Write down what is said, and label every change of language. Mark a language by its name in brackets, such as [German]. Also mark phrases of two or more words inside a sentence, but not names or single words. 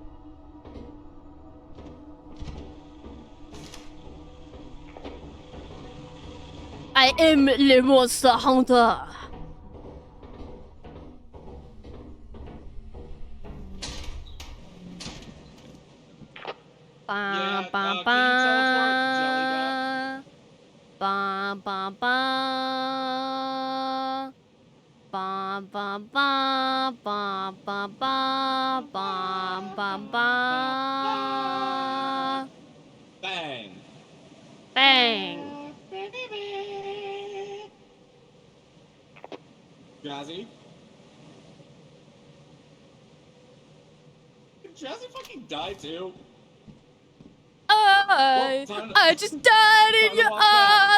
[English] I am the monster hunter. Ba Yeah, ba can you ba. teleport Jelly Ba ba ba. Ba ba ba ba ba ba ba ba ba. Bang. Bang. Jazzy? Did Jazzy fucking die too? I just died in time to your walk back.